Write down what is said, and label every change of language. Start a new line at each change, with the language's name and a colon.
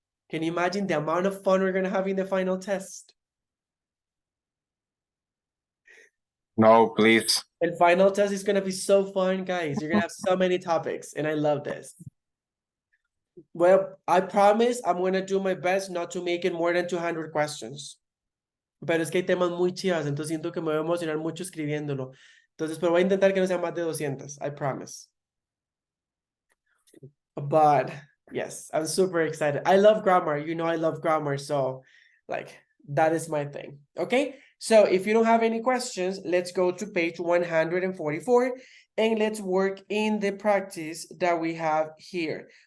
English: Can you imagine the amount of fun we're going to have in the final test? No, please. The final test is going to be so fun, guys. You're going to have so many topics, and I love this. Well, I promise I'm going to do my best not to make it more than 200 questions.
Spanish: Pero es que hay temas muy chivas, entonces siento que me voy a emocionar mucho escribiéndolo. Entonces, pero voy a intentar que no sea más de 200, I promise.
English: But yes, I'm super excited. I love grammar. You know I love grammar, so like that is my thing. Okay, so if you don't have any questions, let's go to page 144 and let's work in the practice that we have here.